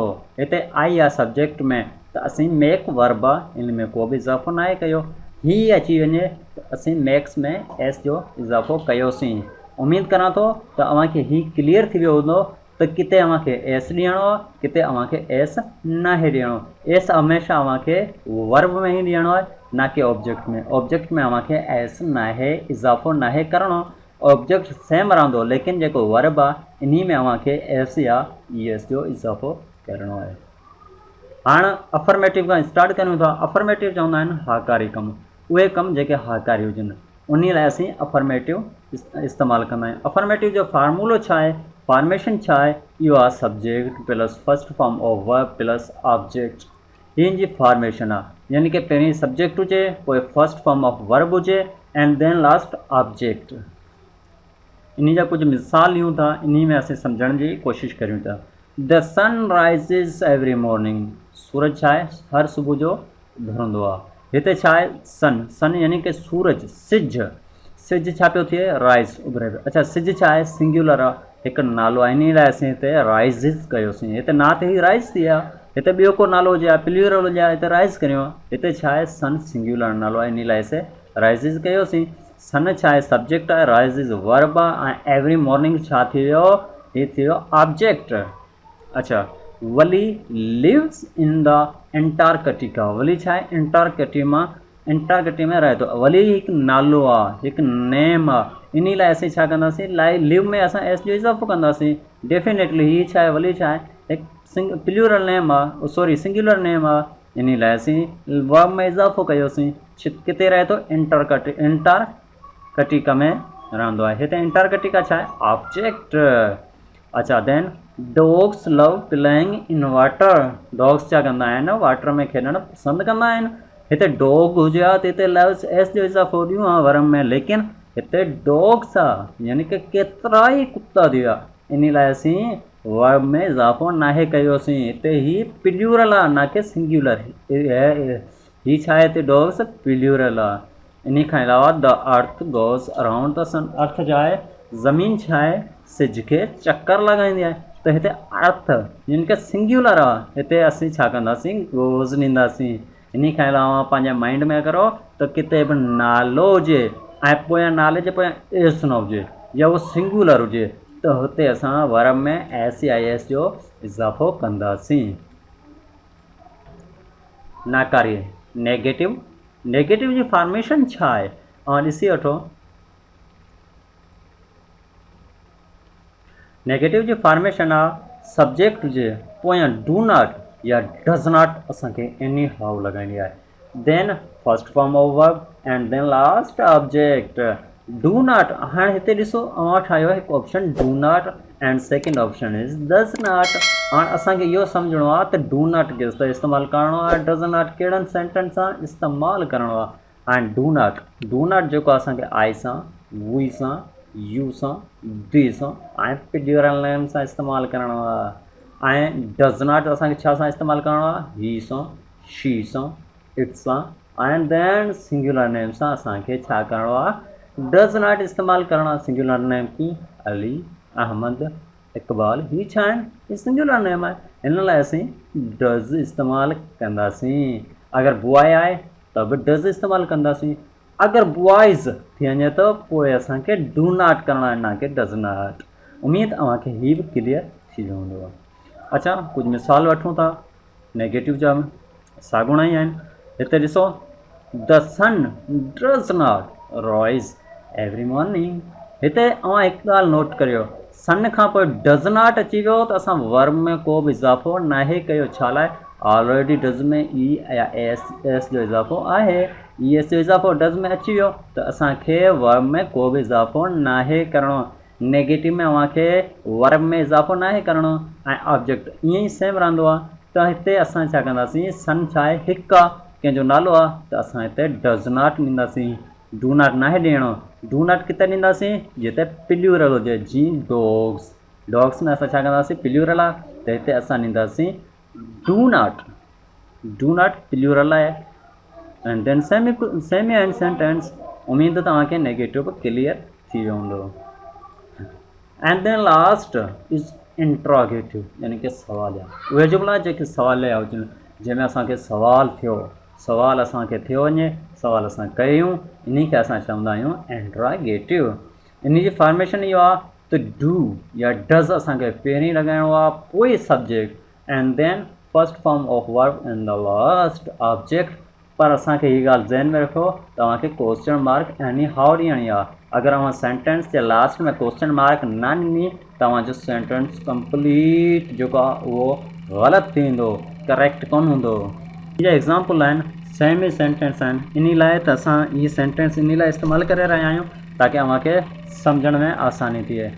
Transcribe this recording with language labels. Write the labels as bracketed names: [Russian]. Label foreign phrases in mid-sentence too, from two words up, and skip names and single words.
[Sindhi] हिते आई आहे सब्जेक्ट में त असीं [English] make verb [Sindhi] आहे, इन में को बि इज़ाफ़ो न आहे कयो। ही अची वञे त असीं मेक्स में एस जो इज़ाफ़ो कयोसीं। उमेद करां थो त तव्हांखे ही क्लियर थी वियो हूंदो त किथे तव्हांखे एस ॾियणो आहे, किथे तव्हांखे एस न आहे ॾियणो। एस हमेशह तव्हांखे वर्ब में ई ॾियणो आहे, न कि ऑब्जेक्ट में। ऑब्जेक्ट में तव्हांखे एस न आहे, इज़ाफ़ो न आहे करिणो। [English] object same [Sindhi] रहंदो, लेकिन जेको वर्ब आहे इन में तव्हांखे एस या ईएस जो इज़ाफ़ो करिणो आहे। हाणे अफर्मेटिव खां स्टार्ट करियूं था। अफर्मेटिव चवंदा आहिनि हाकारी कमु, उहे कमु जेके हाकारी हुजनि, उन लाइ असीं अफर्मेटिव इस्तेमालु कंदा आहियूं। अफर्मेटिव जो फार्मूलो छा आहे? फॉर्मेशन छा आहे, इहो आहे [English] subject plus first form of verb plus object. [Sindhi] इन जी फॉर्मेशन आहे, यानी कि पहिरीं सब्जेक्ट हुजे, पोइ [English] first form of verb [Sindhi] हुजे [English] and then last object. [Sindhi] इन जा कुछ मिसाल ॾियूं था, इन में असीं सम्झण जी कोशिशि करियूं था। [English] the sun rises every morning, [Sindhi] सूरज छा आहे, हर सुबुह जो भरंदो आहे। हिते छा आहे, सन, सन यानी कि सूरज, सिज, सिज छा पियो थिए, राइज़, उभरे पियो। अच्छा, सिज छा आहे, सिंगुलर आहे, हिकु नालो आहे, इन लाइ असीं हिते राइज़िस कयोसीं। हिते ना त ई राइज़ थी आहे, हिते ॿियो को नालो हुजे, प्लूरल हुजे, हिते राइज़ करियो आहे। हिते छा आहे, सन सिंगुलर नालो आहे, इन लाइ असीं राइज़िस कयोसीं। सन छा आहे, सब्जेक्ट आहे, राइज़िस वर्ब आहे, ऐं [English] every morning [Sindhi] छा थी वियो, हीअ थी वियो ऑब्जेक्ट। अच्छा, [English] Wally lives in the Antarctica, [Sindhi] वली छा आहे, एंटार्कटिका में रहे थो। वली हिकु नालो आहे, हिकु नेम आहे, इन लाइ असीं छा कंदासीं, लिव में असां एस जो इज़ाफ़ो कंदासीं। डेफिनेटली हीअ छा आहे, वली छा आहे, हिकु [English] plural name [Sindhi] आहे, [English] sorry singular name [Sindhi] आहे, इन लाइ असीं वर्ब में इज़ाफ़ो कयोसीं। किथे रहे थो, एंटार्कटिका में रहंदो आहे। हिते एंटार्कटिका छा आहे, ऑब्जेक्ट। अच्छा, [English] then dogs love playing in water, [Sindhi] डॉग्स छा कंदा आहिनि, वाटर में खेॾणु पसंदि कंदा आहिनि। हिते डॉग हुजे हा त हिते [English] loves s [Sindhi] जो इज़ाफ़ो ॾियूं हा वर्ब में, लेकिन हिते डॉग्स आहे, यानी कि केतिरा ई कुत्ता थी विया, इन लाइ असीं वर्ब में इज़ाफ़ो नाहे कयोसीं। हिते ही प्लूरल आहे, ना कि सिंगुलर। ही छा आहे, हिते डॉग्स प्लूरल आहे। इन खां अलावा [English] the earth goes around the sun, [Sindhi] अर्थ छा आहे, ज़मीन छा आहे, सिज खे चक्कर लॻाईंदी आहे। त हिते अर्थ यानी कि सिंगुलर आहे, हिते असीं छा कंदासीं, गोज़ ॾींदासीं। इन खां अलावा पंहिंजे माइंड में करो त किथे बि नालो हुजे ऐं पोयां नाले जे पोयां एस न हुजे, या उहो सिंगुलर हुजे, त हुते असां वर्ब में एस या एस जो इज़ाफ़ो कंदासीं। नाकारीअ, नेगेटिव, नेगेटिव जी फॉर्मेशन छा आहे, ऐं ॾिसी वठो। नेगेटिव जी फॉर्मेशन आहे, सब्जेक्ट हुजे, पोयां [English] do not [Sindhi] या [English] does not [Sindhi] असांखे [English] anyhow [Sindhi] लॻाइणी आहे, [English] then first form of verb and then last object. do not, [Sindhi] हाणे हिते ॾिसो अवां ठाहियो हिकु ऑप्शन [English] do not and second option is does not. [Sindhi] हाणे असांखे इहो सम्झणो आहे त [English] do not [Sindhi] केस त इस्तेमालु करिणो आहे, [English] does not [Sindhi] कहिड़नि सेंटेंस सां इस्तेमालु करिणो आहे। ऐं [English] do not [Sindhi] जेको असांखे आई सां, वी सां, यू सां, दी सां ऐं प्लूरल नेम सां इस्तेमालु करिणो आहे। ऐं [English] does not [Sindhi] असांखे छा सां इस्तेमालु करिणो आहे, ही सां, शी सां, इट सां, ऐं देन [English] singular name [Sindhi] सां असांखे छा करिणो आहे, [English] does not [Sindhi] इस्तेमालु करिणो आहे। [English] singular name [Sindhi] की अली, अहमद, इक़बाल, ही छा आहिनि, ही [English] singular name [Sindhi] आहे, हिन लाइ असीं डज़ इस्तेमालु कंदासीं। अगरि बॉय आहे त बि डज़ इस्तेमालु कंदासीं। अगर बॉयज़ थी वञे त पोइ असांखे [English] do not [Sindhi] करिणो आहे, ना कि [English] does not. [Sindhi] उमेद अव्हांखे हीअ बि क्लियर थी वियो हूंदो आहे। अच्छा, कुझु मिसाल वठूं था नेगेटिव जा, साॻुणा ई आहिनि। हिते ॾिसो, [English] the sun does not rise every morning. [Sindhi] हिते अव्हां हिकु ॻाल्हि नोट करियो, सन खां पोइ [English] does not [Sindhi] अची वियो त असां वर्ब में को बि इज़ाफ़ो नाहे कयो। छा लाइ, [English] already does [Sindhi] में ई या एस जो इज़ाफ़ो आहे, ई एस जो इज़ाफ़ो डज़ में अची वियो त असांखे वर्ब में को बि इज़ाफ़ो नाहे करिणो। नेगेटिव में अव्हांखे वर्ब में इज़ाफ़ो नाहे करिणो ऐं ऑब्जेक्ट ईअं ई सेम रहंदो आहे। त हिते असां छा कंदासीं, सन छा आहे, हिकु आहे, कंहिंजो नालो आहे, त असां हिते [English] does not [Sindhi] ॾींदासीं। [English] do not [Sindhi] नाहे ॾियणो, [English] do not [Sindhi] किथे ॾींदासीं, जिते प्लूरल हुजे, जीअं डॉग्स, डॉग्स में असां छा कंदासीं, प्लूरल आहे, त हिते असां ॾींदासीं [English] do not, do not [Sindhi] प्लूरल आहे। [English] and then semi and sentence. [Sindhi] उमेद तव्हांखे नेगेटिव क्लियर थी वियो हूंदो। [English] and then last is interrogative, [Sindhi] यानी कि सवालिया। उहे जुमिला जेके सवालिया हुजनि, जंहिंमें असांखे सवाल थियो, सवाल असांखे थियो वञे, सवाल असां कयूं, इन खे असां चवंदा आहियूं इंट्रोगेटिव। इन जी फॉर्मेशन इहो आहे त डू या डज़ असांखे पहिरीं लॻाइणो आहे, पोइ सब्जेक्ट एंड देन [English] first form of verb and the last object. [Sindhi] पर असांखे हीअ ॻाल्हि ज़हन में रखो, तव्हांखे [English] question mark anyhow [Sindhi] ॾियणी आहे। अगर अव्हां सेंटेंस जे लास्ट में [English] question mark [Sindhi] न ॾिनी, तव्हांजो सेंटेंस कंप्लीट जेको आहे उहो ग़लति थी वेंदो, करेक्ट कोन हूंदो। इहे एग्ज़ाम्पल आहिनि, [English] semi sentence [Sindhi] आहिनि। इन लाइ त असां इहे सेंटेंस इन लाइ इस्तेमालु करे रहिया आहियूं ताकी अव्हांखे सम्झण में आसानी थिए।